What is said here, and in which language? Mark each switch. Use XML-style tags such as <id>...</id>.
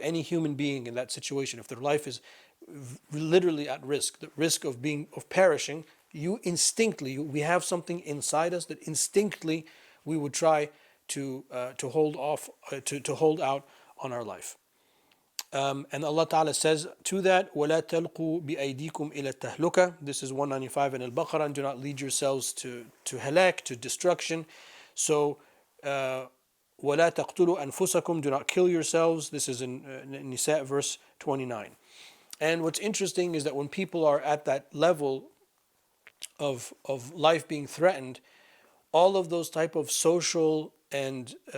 <en>Any human being in that situation, if their life is literally at risk, the risk of perishing, we have something inside us that instinctively we would try to hold out on our life. And Allah Ta'ala says to that,</en> <ar>وَلَا تَلْقُوا بِأَيْدِيكُمْ إِلَى التَّهْلُكَةِ.</ar> <en>This is 195 in Al-Baqarah. Do not lead yourselves to halak, to destruction. So,</en> <ar>وَلَا تَقْتُلُوا أَنفُسَكُمْ.</ar> <en>Do not kill yourselves. This is in Nisa verse 29. And what's interesting is that when people are at that level of life being threatened, all of those type of social and</en>